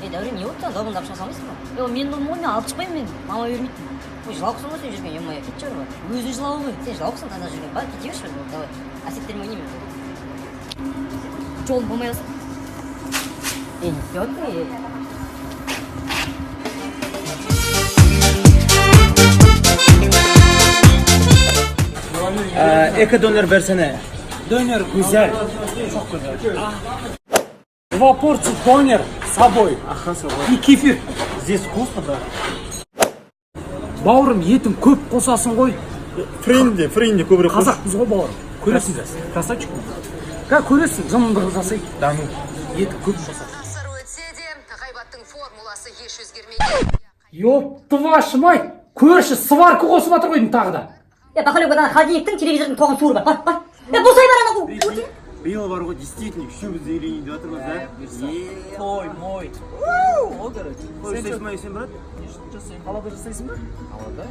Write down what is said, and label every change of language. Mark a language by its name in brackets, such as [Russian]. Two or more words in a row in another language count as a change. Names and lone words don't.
[Kazakh] дәурен не болды дабылдап шыға салмайсың ба мен мен алып шықпаймын мен мама бермейді ой жылауықсың ғой сен жүрген е-мое кет жүр ғой өзің жылауы ғой сен жылауықсың таңдап жүрген бар кете берші давай әсеттермен ойнаймын жолым болмай қалсын не істеп жатыр Эко-донор берсene. [Turkish] Донер güzel. Çok güzel. [Russian] 2 порции донер с собой. Ага, с собой. И кефир. Здесь вкусно, да? [Kazakh] Бауырым етін көп қосасың ғой. Фринди көбірек қос. Қазақпыз ғой бауырым. Көресің. Красавчик. Көресің, жымындығы жасайды. [Russian] Да ну. [Kazakh] Етін көп қосасың. Ғасыр өтсе де, ғайбаттың формуласы еш өзгермейді. [Russian] Ёпты вашу мать! [Kazakh] Көрші сварка қосып жатыр ғой тағы да. бақалек одан холодильниктің телевизордың тоғын суырып бар босай бар ана Биыл бар ғой, действительно, үшеуміз үйренейін деп жатырмыз, да? Той, мой. Ол керек. Той жасайсың ба, сен, брат? Жасайын. Қалада жасайсың ба? Қалада?